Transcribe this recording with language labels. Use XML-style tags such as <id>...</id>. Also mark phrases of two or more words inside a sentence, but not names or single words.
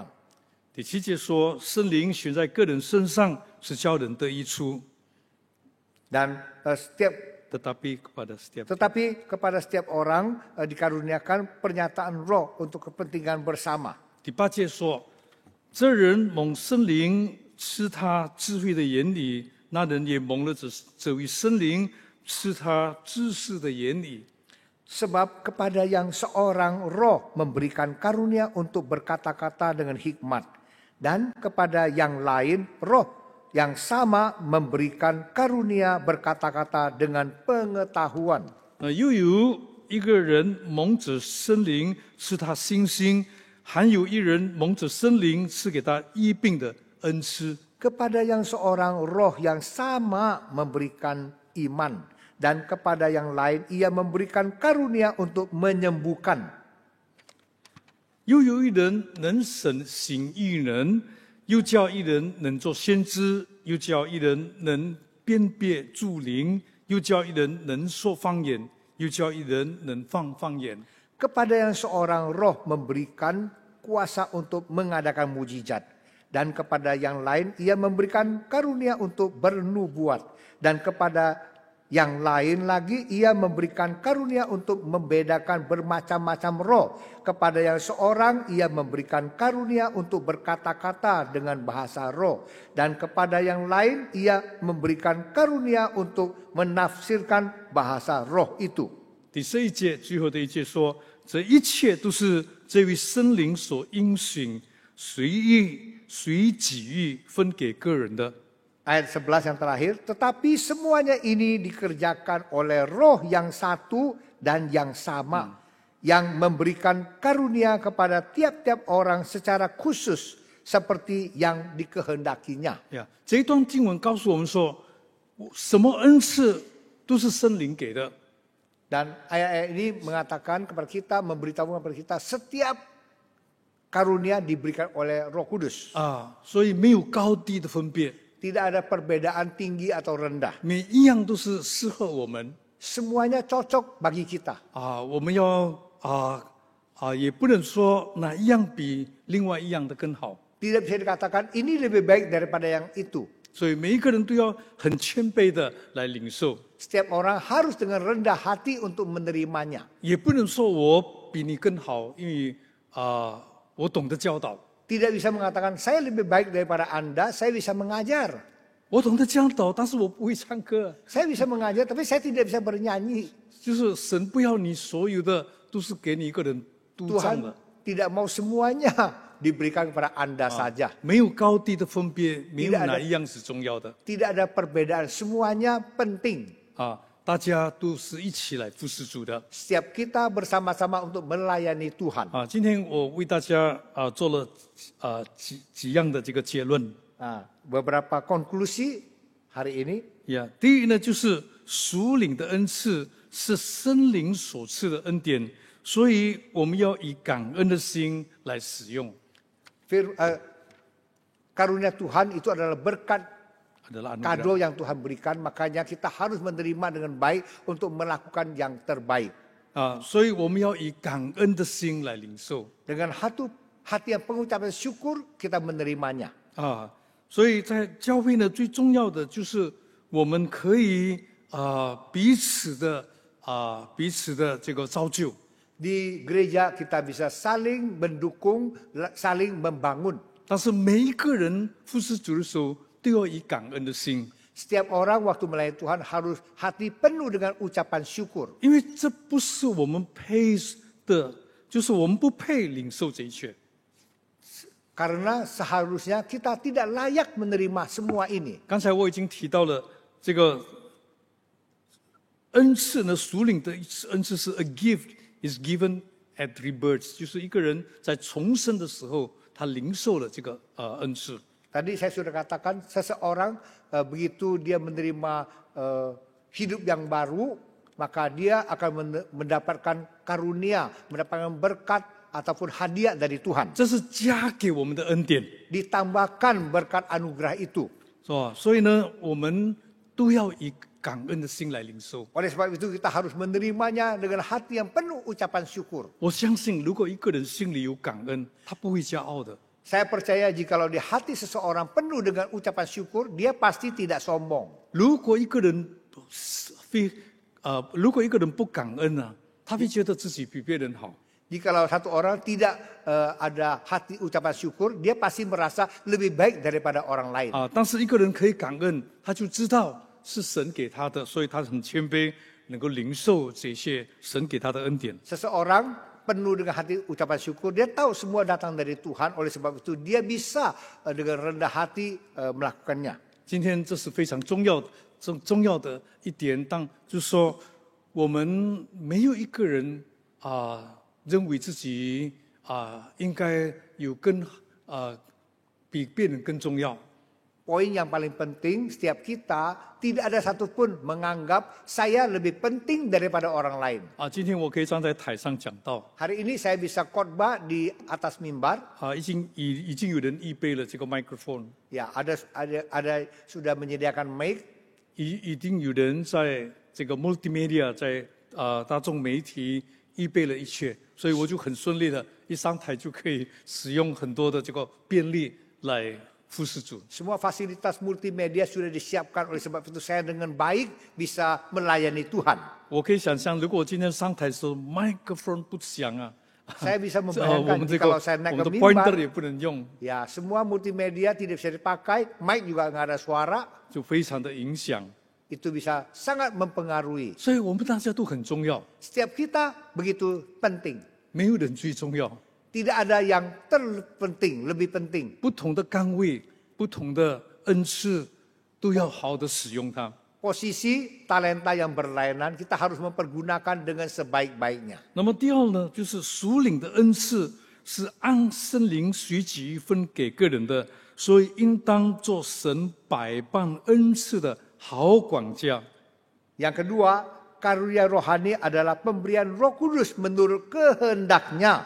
<zh>第七节说，圣灵显在个人身上，是叫人得益处。</zh> <id>Dan tetapi kepada setiap orang dikaruniakan pernyataan roh untuk kepentingan bersama.</id> <zh>第八节说，这人蒙圣灵赐他智慧的言语，那人也蒙了这位圣灵赐他知识的言语。</zh> <id>Sebab kepada yang seorang roh memberikan karunia untuk berkata-kata dengan hikmat. Dan kepada yang lain roh yang sama memberikan karunia berkata-kata dengan pengetahuan.</id> <zh>又有一个人蒙着圣灵，是他信心， 还有一人蒙着圣灵赐给他医病的恩赐。</zh> <id>Kepada yang seorang roh yang sama memberikan iman. Dan kepada yang lain ia memberikan karunia untuk menyembuhkan.</id> <zh>又有一人能行异人，又叫一人能做先知，又叫一人能辨别诸灵，又叫一人能说方言，又叫一人能放方言。</zh> <id>Kepada yang seorang roh memberikan kuasa untuk mengadakan mujizat. Dan kepada yang lain ia memberikan karunia untuk bernubuat. Dan kepada yang lain lagi ia memberikan karunia untuk membedakan bermacam-macam roh. Kepada yang seorang ia memberikan karunia untuk berkata-kata dengan bahasa roh. Dan kepada yang lain ia memberikan karunia untuk menafsirkan bahasa roh itu.</id> <zh>第11节最后的一节说，这一切都是这位圣灵所应许，随意随己意分给个人的。</zh> <id>Ayat 11 yang terakhir, tetapi semuanya ini dikerjakan oleh roh yang satu dan yang sama. Yang memberikan karunia kepada tiap-tiap orang secara khusus seperti yang dikehendakinya.</id> <zh>这一段经文告诉我们说，什么恩赐都是圣灵给的。</zh> <id>Dan ayat-ayat ini mengatakan kepada kita, memberitahu kepada kita, setiap karunia diberikan oleh Roh Kudus.</id> <zh>所以没有高低的分别。</zh> <id>Tidak ada perbedaan tinggi atau rendah.</id> <zh>每一样都是适合我们。</zh> <id>Semuanya cocok bagi kita.</id> <zh>我们要也不能说哪一样比另外一样的更好。</zh> <id>Tidak bisa dikatakan ini lebih baik daripada yang itu.</id> <zh>所以每一个人都要很谦卑的来领受。</zh> <id>Setiap orang harus dengan rendah hati untuk menerimanya.</id> <zh>也不能说我比你更好，因为我懂得教导。</zh> <id>Tidak bisa mengatakan saya lebih baik daripada Anda, saya bisa mengajar.</id> <zh>我懂得教导，但是我不会唱歌。</zh> <id>Saya bisa mengajar, tapi saya tidak bisa bernyanyi.</id> <zh>就是神不要你所有的都是给你一个人督账 Tuhan 的，</zh> <id>tidak mau semuanya diberikan kepada Anda saja.</id> <zh>没有高低的分别，没有</zh> <id>Tidak ada</id> <zh>哪一样是重要的。</zh> <id>Tidak ada perbedaan, semuanya penting.</id> <zh>大家都是一起来服侍主的。</zh> <id>Setiap kita bersama-sama untuk melayani Tuhan.</id> <zh>今天我为大家做了几样的这个结论。</zh> <id>Beberapa konklusi hari ini.</id> <zh>第一呢，就是属灵的恩赐是圣灵所赐的恩典，所以我们要以感恩的心来使用。</zh> <id>Karunia Tuhan itu adalah berkat adalah kado yang Tuhan berikan, makanya kita harus menerima dengan baik untuk melakukan yang terbaik.</id> <zh>所以我们要以感恩的心来领受。</zh> <id>Dengan hati yang pengucapan syukur kita menerimanya.</id> <zh>所以在教会呢，最重要的就是我们可以彼此的这个造就。</zh> <id>Di gereja kita bisa saling mendukung, saling membangun.</id> <zh>但是每一个人服侍主的时候，都要以感恩的心。</zh> <id>Setiap orang waktu melayani Tuhan harus hati penuh dengan ucapan syukur.</id> <zh>因为这不是我们配的，就是我们不配领受这一切。</zh> <id>Karena seharusnya kita tidak layak menerima semua ini.</id> <zh>刚才我已经提到了这个恩赐呢，属灵的恩赐是</zh> <en>a gift is given at rebirth，</en> <zh>就是一个人在重生的时候，他领受了这个恩赐。</zh> <id>Tadi saya sudah katakan seseorang begitu dia menerima hidup yang baru, maka dia akan mendapatkan karunia, mendapatkan berkat ataupun hadiah dari Tuhan.</id> <zh>这是加给我们的恩典，</zh> <id>Ditambahkan berkat anugerah itu.</id> <zh>是吧？所以呢，我们都要以感恩的心来领受。</zh> <id>Oleh sebab itu kita harus menerimanya dengan hati yang penuh ucapan syukur.</id> <zh>我相信，如果一个人心里有感恩，他不会骄傲的。</zh> <id>Saya percaya jikalau di hati seseorang penuh dengan ucapan syukur, dia pasti tidak sombong.</id> <zh>如果一个人不感恩呢，他会觉得自己比别人好。</zh> <id>Jikalau satu orang tidak ada hati ucapan syukur, dia pasti merasa lebih baik daripada orang lain.</id> <zh>但是一个人可以感恩，他就知道是神给他的，所以他很谦卑，能够领受这些神给他的恩典。</zh> <id>Seseorang penuh dengan hati ucapan syukur, dia tahu semua datang dari Tuhan, oleh sebab itu dia bisa dengan rendah hati melakukannya.</id> <zh>今天这是非常重要的一点，就是说，我们没有一个人认为自己应该有比别人更重要。</zh> <id>Poin yang paling penting, setiap kita tidak ada satupun menganggap saya lebih penting daripada orang lain.</id> <zh>今天我可以站在台上讲道，</zh> <id>Hari ini saya bisa khotbah di atas mimbar.</id> <zh>已经有人预备了这个麦克风，</zh> <id>Ya, ada sudah menyediakan mic.</id> <zh>已经有人在这个 multimedia 在大众媒体预备了一切，所以我就很顺利的一上台就可以使用很多的这个便利来服侍主。</zh> <id>Semua fasilitas multimedia sudah disiapkan, oleh sebab itu saya dengan baik bisa melayani Tuhan.</id> <zh>我可以想象，如果我今天上台的时候麦克风不响啊，</zh> <id>Saya bisa</id> <zh>我</zh> <id>membayangkan</id> <zh>们这个</zh> <id>kalau</id> <zh>我</zh> <id>saya</id> <zh>们</zh> <id>naik</id> <zh>的</zh> <id>ke pointer mimbar,</id> <zh>也不能用，</zh> <id>ya semua multimedia tidak bisa dipakai, mic juga nggak ada suara,</id> <zh>就非常的影响。</zh> <id>itu bisa sangat mempengaruhi.</id> <zh>所以我们大家都很重要，</zh> <id>Setiap kita begitu penting.</id> <zh>没有人最重要。</zh> <id>Tidak ada yang terpenting, lebih penting.</id> <zh>不同的岗位、不同的恩赐，都要好的使用它。</zh> <id>Posisi talenta yang berlainan kita harus mempergunakan dengan sebaik-baiknya.</id> <zh>那么第二呢，就是属灵的恩赐是按圣灵随己分给个人的，所以应当做神百般恩赐的好管家。</zh> <id>Yang kedua, karunia rohani adalah pemberian Roh Kudus menurut kehendaknya.</id>